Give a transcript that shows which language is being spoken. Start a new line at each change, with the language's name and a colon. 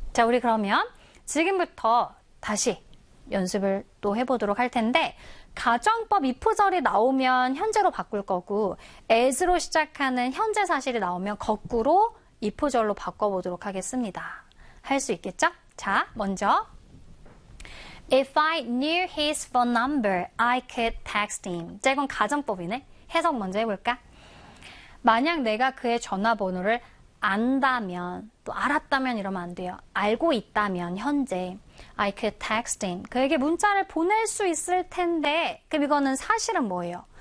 Korean: 자, 우리 그러면 지금부터 다시 연습을 또 해보도록 할 텐데, 가정법 if절이 나오면 현재로 바꿀 거고, as로 시작하는 현재 사실이 나오면 거꾸로 if절로 바꿔보도록 하겠습니다. 할수 있겠죠? 자, 먼저.
English: If I knew his phone number, I could text him.
Korean: 자, 이건 가정법이네. 해석 먼저 해볼까? 만약 내가 그의 전화번호를 안다면, 또 알았다면 이러면 안 돼요. 알고 있다면, 현재.
English: I could text him.
Korean: 그에게 문자를 보낼 수 있을 텐데, 그럼 이거는 사실은 뭐예요?